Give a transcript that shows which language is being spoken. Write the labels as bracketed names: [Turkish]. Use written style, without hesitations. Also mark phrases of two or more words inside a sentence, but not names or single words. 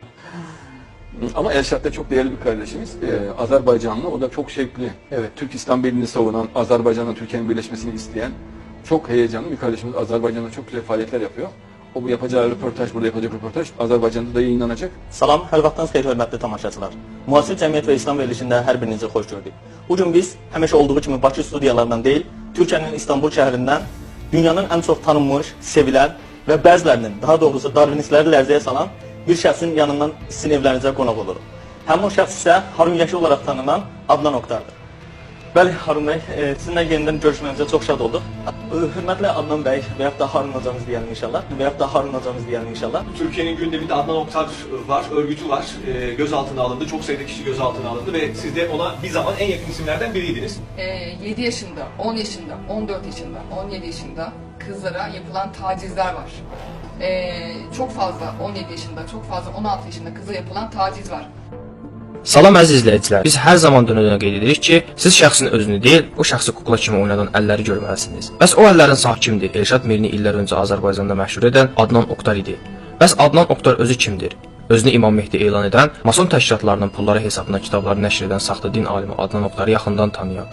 [Turkish] Ama Elşad da çok değerli bir kardeşimiz. Azerbaycanlı, o da çok şevkli. Evet. Türk İslam Birliği'ni savunan, Azerbaycan'la Türkiye'nin birleşmesini isteyen çok heyecanlı bir kardeşimiz. Azerbaycan'da çok güzel faaliyetler yapıyor. O bu yapacağı röportaj, burada yapacak röportaj Azerbaycan'da da yayınlanacak. [Azerbaijani] Salam, hər vaxtınız xeyir hörmətli tamaşaçılar. Müasir cəmiyyət və İslam verilişində hər birinizi xoş gördük. Bu gün biz həmişə olduğu kimi Bakı studiyalarından deyil, Türkiyənin İstanbul şəhərindən dünyanın ən çox tanınmış, sevilən və bəzilərinin, daha doğrusu darwinistləri lərzəyə salan bir şəxsin yanından sizin evlərinizə qonaq oluruq. Həmin o şəxs isə Harun Yaşı olaraq tanınan Adnan Oktardır. Bəli, Harun bəy, sizinlə yenidən görüşməyimizə çox şad olduq. Hörmətli Adnan bəy və yaxud da Harun hocamız deyəlim inşallah. Və yaxud da Harun hocamız deyəlim inşallah. [Turkish] Türkiye'nin gündeminde Adnan Oktar var, örgütü var. Gözaltına alındı, çok sayıda kişi gözaltına alındı ve siz de ona bir zaman en yakın isimlerden biriydiniz. 7 yaşında, 10 yaşında, 14 yaşında, 17 yaşında kızlara yapılan tacizler var. Çok fazla 17 yaşında, çok fazla 16 yaşında kıza yapılan taciz var. [Azerbaijani] Salam əziz izləyicilər. Biz hər zaman dönə-dönə qeyd edirik ki, siz şəxsin özünü deyil, o şəxsi kukla kimi oynadan əlləri görməlisiniz. Bəs o əllərin sağ kimdir? Elşad Mirini illər öncə Azərbaycanda məşhur edən Adnan Oktar idi. Bəs Adnan Oktar özü kimdir? Özünü İmam Mehdi elan edən, mason təşkilatlarının pulları hesabına kitabları nəşr edən saxta din alimi Adnan Oktarı yaxından tanıyaq.